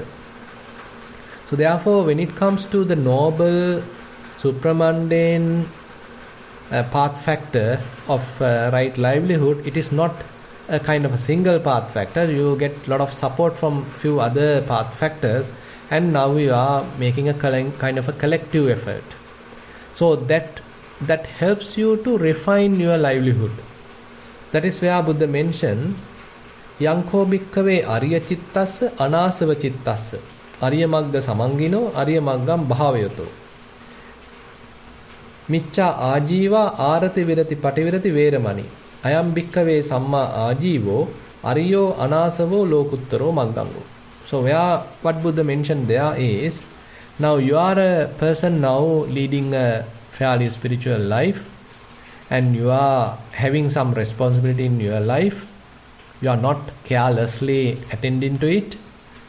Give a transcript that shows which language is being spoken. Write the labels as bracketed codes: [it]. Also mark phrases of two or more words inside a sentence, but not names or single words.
[en] So therefore when it comes to the noble supramundane path factor of right livelihood, it is not a kind of a single path factor. You get a lot of support from few other path factors, and now you are making a kind of a collective effort. So that helps you to refine your livelihood. That is where Buddha mentioned [pi] Yanko bhikkave arya chittassa anasava chittassa arya magga samangino arya maggam bhavayoto micca ajiva arati virati pativirati veramani ayam bhikkave samma ajivo aryo anasavo lokuttaro maggango. [en] So what Buddha mentioned there is, now you are a person now leading a fairly spiritual life, and you are having some responsibility in your life. You are not carelessly attending to it.